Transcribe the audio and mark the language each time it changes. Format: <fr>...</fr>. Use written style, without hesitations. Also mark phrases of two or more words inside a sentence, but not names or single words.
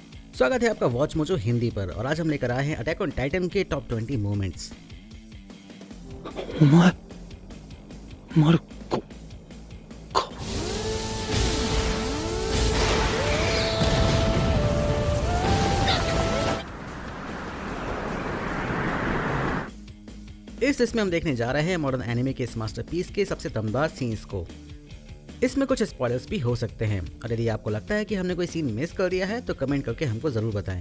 <hi>स्वागत है आपका वॉच मोजो हिंदी पर और आज हम लेकर आए हैं अटैक ऑन टाइटन के</hi> <en>top 20 moments.</en> <ja>お前マルコか。</ja> <hi>इस लिस्ट में हम देखने जा रहे हैं</hi> <en>modern anime</en> <hi>के इस मास्टरपीस के सबसे दमदार सीन्स को। इसमें कुछ स्पॉयलर्स भी हो सकते हैं और यदि आपको लगता है कि हमने कोई सीन मिस कर दिया है तो कमेंट करके हमको जरूर बताएं।</hi>